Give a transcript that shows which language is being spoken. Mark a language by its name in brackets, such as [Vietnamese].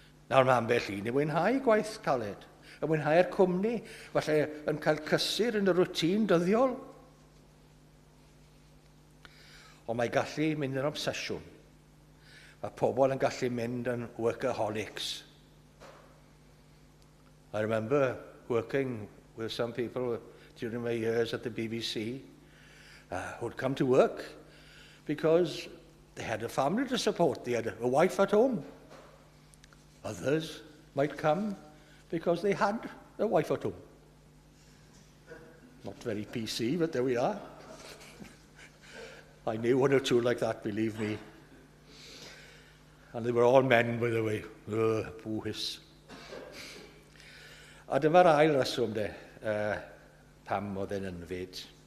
[Welsh] Nawr mae ambell un i fwynhau gwaith caled, yn mwynhau'r cwmni, falle yn cael cysur yn y rwtîn dyddiol. Ond mae gallu mynd yn obsesiwn. Mae pobl yn gallu mynd yn workaholics. [English] I remember working with some people during my years at the BBC who'd come to work because they had a family to support. They had a wife at home. Others might come because they had a wife at home. Not very PC, but there we are. I knew one or two like that, believe me. And they were all men, by the way. Bwhus. [Welsh] A dyma'r ail reswm de, pam oedd e'n ynfyd.